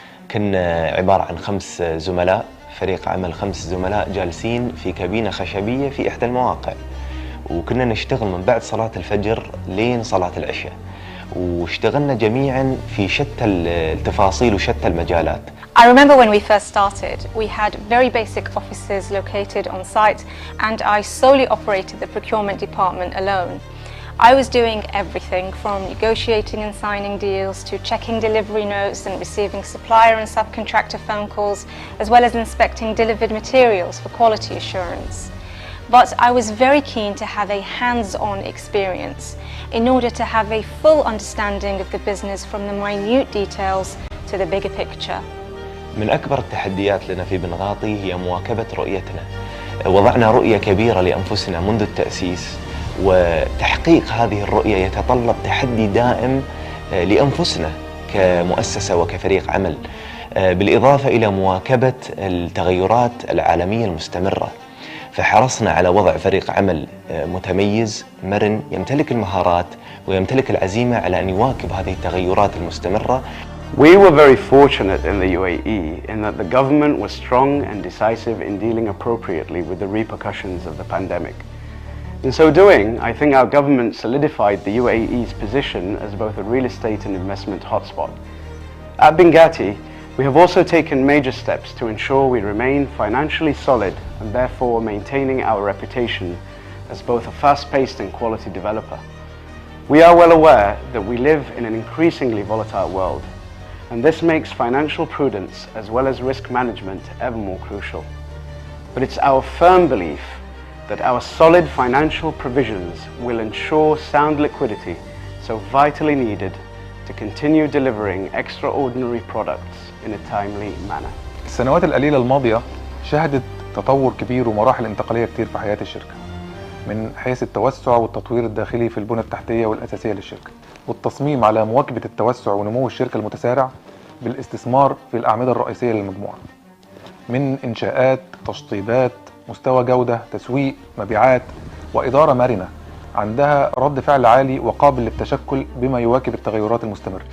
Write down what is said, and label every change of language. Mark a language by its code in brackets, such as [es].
[ar] كنا عبارة عن 5 زملاء، فريق عمل 5 زملاء جالسين في كابينة خشبية في إحدى المواقع، وكنا نشتغل من بعد صلاة الفجر لين صلاة العشاء، واشتغلنا جميعا في شتى التفاصيل وشتى المجالات. [en] I remember when we first started, we had very basic offices located on site, and I solely operated the procurement department alone. I was doing everything from negotiating and signing deals to checking delivery notes and receiving supplier and subcontractor phone calls, as well as inspecting delivered materials for quality assurance. But I was very keen to have a hands-on experience in order to have a full understanding of the business from the minute details to the bigger picture. [ar] من أكبر التحديات لنا في بنغاطي هي مواكبة رؤيتنا. وضعنا رؤية كبيرة لأنفسنا منذ التأسيس، وتحقيق هذه الرؤية يتطلب تحدي دائم لأنفسنا كمؤسسة وكفريق عمل، بالإضافة إلى مواكبة التغيرات العالمية المستمرة. فحرصنا على وضع فريق عمل متميز مرن يمتلك المهارات ويمتلك العزيمة على أن يواكب هذه التغيرات المستمرة. [en] We were very fortunate in the UAE in that the government was strong and decisive in dealing appropriately with the repercussions of the pandemic. In so doing, I think our government solidified the UAE's position as both a real estate and investment hotspot. At Binghatti, we have also taken major steps to ensure we remain financially solid and therefore maintaining our reputation as both a fast-paced and quality developer. We are well aware that we live in an increasingly volatile world, and this makes financial prudence as well as risk management ever more crucial. But it's our firm belief that our solid financial provisions will ensure sound liquidity so vitally needed to continue delivering extraordinary products in a timely manner. [ar] السنوات القليلة الماضية شهدت تطور كبير ومراحل انتقالية كتير في حياة الشركة، من حيث التوسع والتطوير الداخلي في البنى التحتية والأساسية للشركة، والتصميم على مواكبة التوسع ونمو الشركة المتسارع بالاستثمار في الأعمدة الرئيسية للمجموعة، من إنشاءات، تشطيبات، مستوى جودة، تسويق، مبيعات، وإدارة مرنة عندها رد فعل عالي وقابل للتشكل بما يواكب التغيرات المستمرة.